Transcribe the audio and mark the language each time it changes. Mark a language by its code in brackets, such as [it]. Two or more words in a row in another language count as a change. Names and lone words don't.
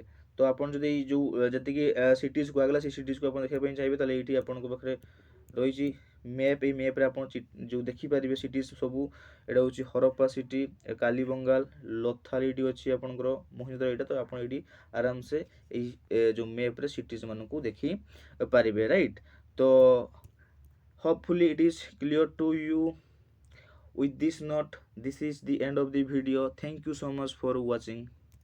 [or] ତ ଆପଣ ଯଦି ଏଇ ଯେଉଁ ଯେତିକି ସିଟିଜ୍ କୁହାଗଲା ସେଇ ସିଟିଜ୍କୁ ଆପଣ ଦେଖିବା ପାଇଁ ଚାହିଁବେ, ତାହେଲେ ଏଇଠି ଆପଣଙ୍କ ପାଖରେ ରହିଛି ମ୍ୟାପ୍। ଏଇ ମ୍ୟାପ୍ରେ ଆପଣ ଯେଉଁ ଦେଖିପାରିବେ ସିଟିଜ୍ ସବୁ, ଏଇଟା ହେଉଛି ହରପ୍ପା ସିଟି, କାଲିବଙ୍ଗାଲ, ଲୋଥାଲ ଏଇଠି ଅଛି ଆପଣଙ୍କର, ମୋହେଞ୍ଜୋଦାରୋ ଏଇଟା। ତ ଆପଣ ଏଇଠି ଆରାମସେ ଏଇ ଯେଉଁ ମ୍ୟାପ୍ରେ ସିଟିଜ୍ ମାନଙ୍କୁ ଦେଖିପାରିବେ ରାଇଟ୍। [en] ତ hopefully it is clear to you. With this note, this is the end of the video. Thank you so much for watching.